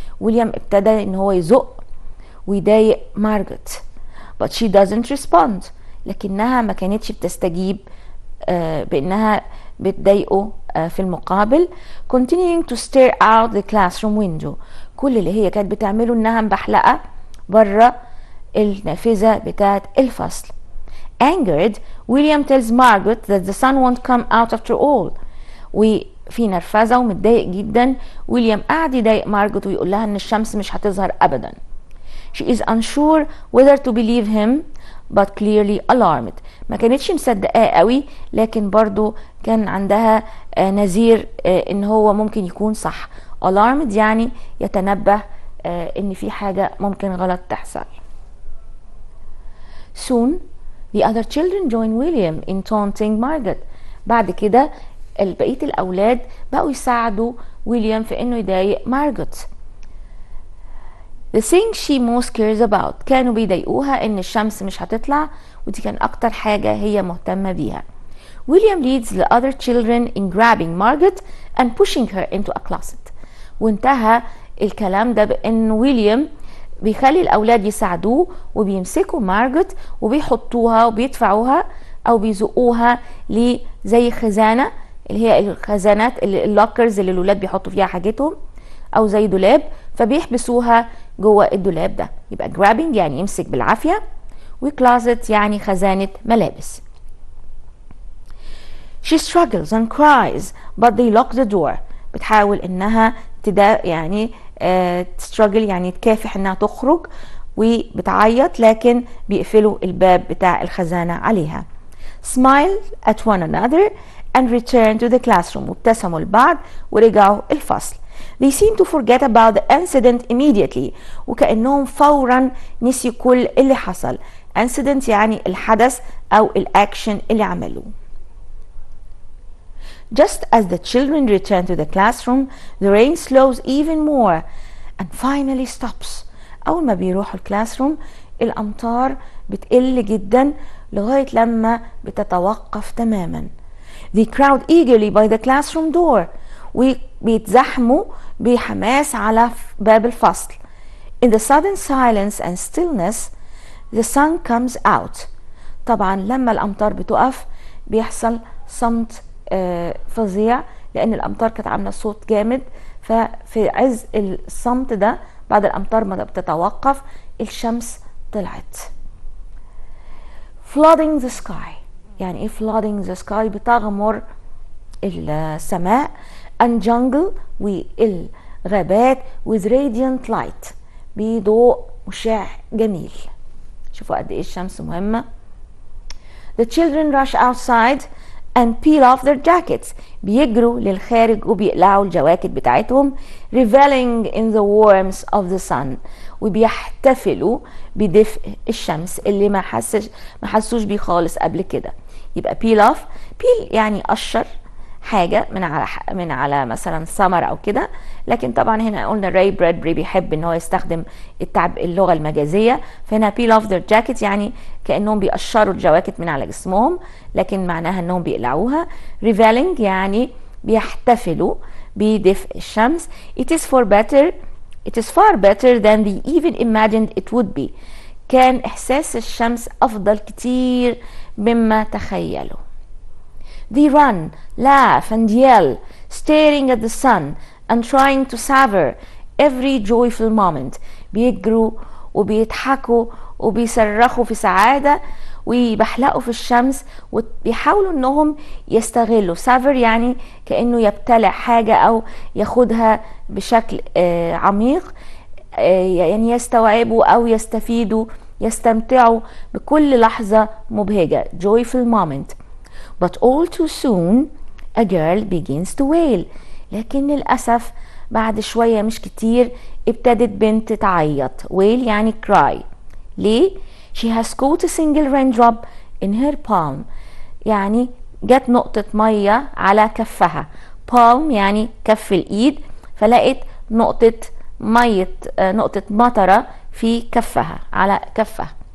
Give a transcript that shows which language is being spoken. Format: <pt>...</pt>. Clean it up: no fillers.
<ar>ويليام ابتدى إن هو يزق ويضايق مارجت.</ar> <en>But she doesn't respond.</en> <ar>لكنها ما كانتش بتستجيب بأنها بتضايقه في المقابل.</ar> <en>Continuing to stare out the classroom window.</en> <ar>كل اللي هي كانت بتعمله إنها مبحلقة بره النافذة بتاعت الفصل.</ar> <en>Angered, William tells Margaret that the sun won't come out after all.</en> <ar>وفي نرفزة ومتضايق جدا ويليام قاعد يضايق مارجت ويقول لها إن الشمس مش هتظهر أبدا.</ar> <en>She is unsure whether to believe him but clearly alarmed.</en> <ar>ما كانتش مصدقاه قوي لكن برضو كان عندها نذير ان هو ممكن يكون صح. alarmed يعني يتنبه ان في حاجة ممكن غلط تحصل.</ar> <en>Soon the other children join William in taunting Margaret.</en> <ar>بعد كده بقية الأولاد بقوا يساعدوا ويليام في انه يضايق مارجت.</ar> <en>The thing she most cares about.</en> <ar>كانوا بيضايقوها ان الشمس مش هتطلع ودي كان اكتر حاجة هي مهتمة بيها.</ar> <en>William leads the other children in grabbing Margaret and pushing her into a closet.</en> <ar>وانتهى الكلام ده بان ويليام بيخلي الاولاد يساعدوه وبيمسكوا مارجت وبيحطوها وبيدفعوها او بيزقوها زي خزانة اللي هي الخزانات اللوكرز اللي الولاد بيحطوا فيها حاجتهم او زي دولاب فبيحبسوها جوه الدولاب ده. يبقى grabbing يعني يمسك بالعافية وكلازت يعني خزانة ملابس.</ar> <en>She struggles and cries but they lock the door.</en> <ar>بتحاول انها يعني struggle يعني تكافح انها تخرج وبتعيط لكن بيقفلوا الباب بتاع الخزانة عليها.</ar> <en>Smile at one another and return to the classroom.</en> <ar>وابتسموا لبعض ورجعوا الفصل.</ar> <en>They seem to forget about the incident immediately.</en> <ar>وكأنهم فورا نسيوا كل اللي حصل. Incident يعني الحدث أو الأكشن اللي عملوه.</ar> <en>Just as the children return to the classroom, the rain slows even more and finally stops.</en> <ar>أول ما بيروحوا الكلاسروم الأمطار بتقل جدا لغاية لما بتتوقف تماما.</ar> <en>They crowd eagerly by the classroom door.</en> <ar>وبيتزحموا بحماس على باب الفصل.</ar> <en>In the sudden silence and stillness, the sun comes out.</en> <ar>طبعا لما الأمطار بتقف بيحصل صمت فظيع لأن الأمطار كانت عاملة صوت جامد. ففي عز الصمت ده بعد الأمطار ما بتتوقف الشمس طلعت.</ar> <en>Flooding the sky.</en> <ar>يعني إيه</ar> <en>flooding the sky؟</en> <ar>بتغمر السماء.</ar> <en>and jungle</en> <ar>والغابات</ar> <en>with radiant light</en> <ar>بضوء مشع جميل. شوفوا قد ايه الشمس مهمة.</ar> <en>The children rush outside and peel off their jackets.</en> <ar>بيجروا للخارج وبيقلعوا الجواكت بتاعتهم.</ar> <en>reveling in the warmth of the sun.</en> <ar>وبيحتفلوا بدفء الشمس اللي ما حسوش بيه خالص قبل كده. يبقى</ar> <en>peel off.</en> <ar>peel يعني قشر حاجة من على مثلا سمر او كده. لكن طبعا هنا قلنا راي برادبري بيحب ان هو يستخدم اللغة المجازية. فهنا</ar> <en>peel off their jacket</en> <ar>يعني كأنهم بيقشروا الجواكت من على جسمهم لكن معناها انهم بيقلعوها. reveling يعني بيحتفلوا بدفء الشمس.</ar> <en>it is far better than they even imagined it would be.</en> <ar>كان احساس الشمس افضل كتير مما تخيلوا.</ar> <en>They run, laugh and yell, staring at the sun and trying to savor every joyful moment.</en> <ar>بيجروا وبيضحكوا وبيصرخوا في سعادة ويبحلقوا في الشمس وبيحاولوا انهم يستغلوا. سافر يعني كأنه يبتلع حاجة او ياخدها بشكل عميق، يعني يستوعبوا او يستفيدوا يستمتعوا بكل لحظة مبهجة.</ar> <en>joyful moment. But all too soon a girl begins to wail.</en> <ar>لكن للأسف بعد شوية مش كتير ابتدت بنت تعيط.</ar> <en>wail</en> <ar>يعني</ar> <en>cry.</en> <ar>ليه؟</ar> <en>she has caught a single raindrop in her palm.</en> <ar>يعني جت نقطة مية على كفها. palm يعني كف الإيد، فلقت نقطة مية، نقطة مطرة في كفها، على كفها.</ar>